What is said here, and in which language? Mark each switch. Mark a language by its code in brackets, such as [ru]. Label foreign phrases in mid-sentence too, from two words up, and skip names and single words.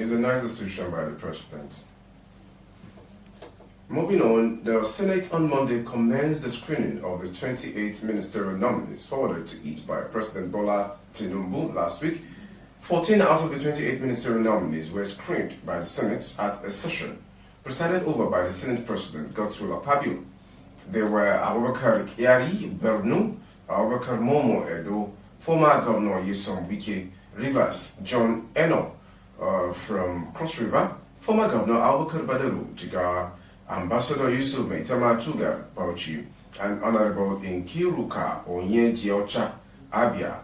[en] It's a nice decision by the president. Moving on, the Senate on Monday commenced the screening of the 28 ministerial nominees forwarded to it by President Bola Tinubu last week. 14 out of the 28 ministerial nominees were screened by the Senate at a session presided over by the Senate President Godswill Akpabio. They were Abubakar Kyari Bernu, Abubakar Momo Edo, former Governor Nyesom Wike, Rivers John Eno from Cross River, former Governor Abubakar Badaru Jigawa, Ambassador Yusuf Maitama Tugar Bauchi, and Honorable Inkiruka Onye Jiocha Abia.